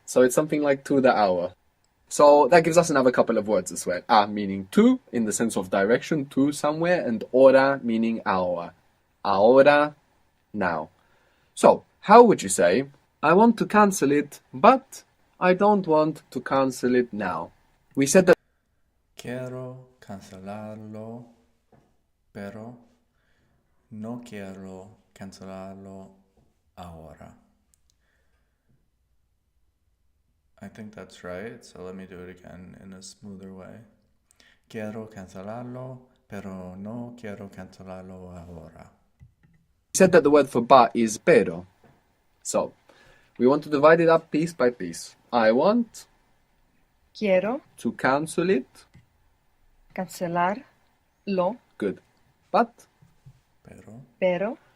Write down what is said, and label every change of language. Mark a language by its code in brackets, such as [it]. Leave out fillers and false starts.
[en] So it's something like to the hour. So that gives us another couple of words as well. A meaning to, in the sense of direction, to somewhere, and hora meaning hour. Ahora, now. So, how would you say, I want to cancel it, but I don't want to cancel it now? We said that [es] Quiero cancelarlo, pero no quiero cancelarlo ahora. [en] I think that's right, so let me do it again in a smoother way. [es] Quiero cancelarlo, pero no quiero cancelarlo ahora. [en] we said that the word for but is pero. So, we want to divide it up piece by piece. I want [es] Quiero [en] to cancel it. [es] cancelarlo, [en] Good. But [es] pero